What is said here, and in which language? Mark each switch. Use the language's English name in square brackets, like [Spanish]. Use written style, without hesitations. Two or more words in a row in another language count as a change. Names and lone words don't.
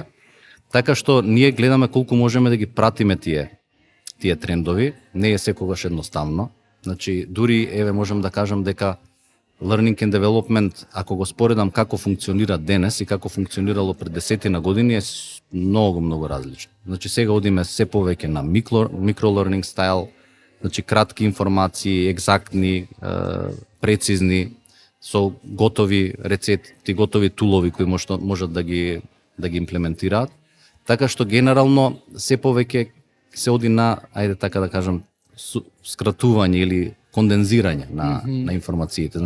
[Macedonian] Така што ние гледаме колку можеме да ги пратиме тие трендови, не е секогаш едноставно. Значи, дури, еве, можам да кажам дека [English] Learning and Development, [Macedonian] ако го споредам како функционира денес и како функционирало пред 10 години, е многу различно. Значи, сега одиме се повеќе на [English] micro-learning style, [Macedonian] значи кратки информации, екзактни, прецизни, со готови рецепти, готови тулови кои можат да ги имплементираат. Така што генерално се повеќе се оди на, ајде така да кажам, скратување или кондензирање на информациите.